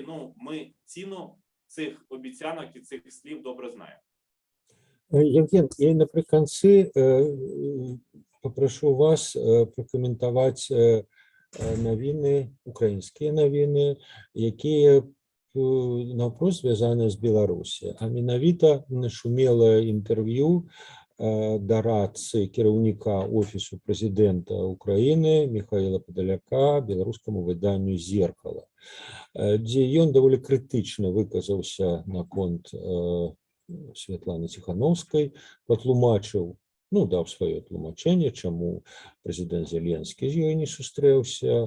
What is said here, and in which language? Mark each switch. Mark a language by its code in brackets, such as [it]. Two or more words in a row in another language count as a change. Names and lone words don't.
[uk] Ну, ми ціну цих обіцянок і цих слів добре знаємо. Євген, і наприкінці попрошу вас прокоментувати новини, українські новини, які навпрост зв'язані з Білорусі. [be] А менавіта нашумело інтерв'ю дорадцы кіраўніка Офісу Прэзідэнта Украіны Михаила Падаляка беларускаму выданню «Зеркало», дзе ён даволі крытычна выказаўся наконт Святланы Ціхановскай, патлумачыў, ну, даў сваё тлумачэнне, чаму прэзідэнт Зеленскі з ёй не сустрэўся.